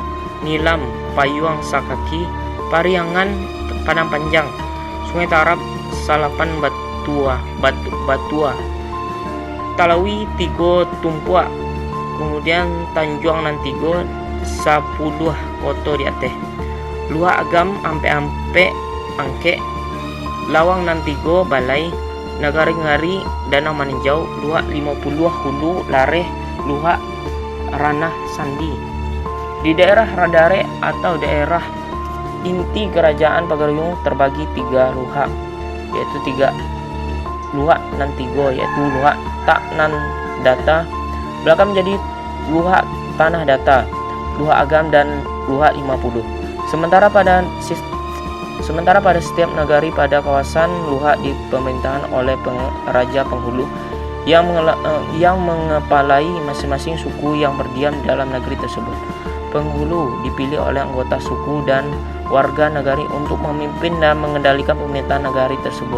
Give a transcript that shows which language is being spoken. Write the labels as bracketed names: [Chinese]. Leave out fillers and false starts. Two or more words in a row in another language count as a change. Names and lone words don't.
[Indonesian] Nilam Payuang Sakaki, Pariangan Padang Panjang, Sungai Tarap Salapan Batua, Talawi 3 Tumpuak, kemudian Tanjuang nan 3 10 koto di Aceh, Luak Agam Ampe Angke, Lawang nan 3 Balai, Nagari-ngari Danau Maninjau, Luak 50 Hulu Lareh, Luak Ranah Sandi. Di daerah Radare atau daerah inti kerajaan Pagaruyung terbagi 3 luak, yaitu 3 luak nan 3 yaitu luak tak nan data, belakang menjadi luak tanah data, luak agam dan luak 50. Sementara pada setiap nagari pada kawasan luak di pemerintahan oleh raja penghulu yang mengepalai masing-masing suku yang berdiam dalam negeri tersebut. Penghulu dipilih oleh anggota suku dan warga nagari untuk memimpin dan mengendalikan pemerintahan nagari tersebut.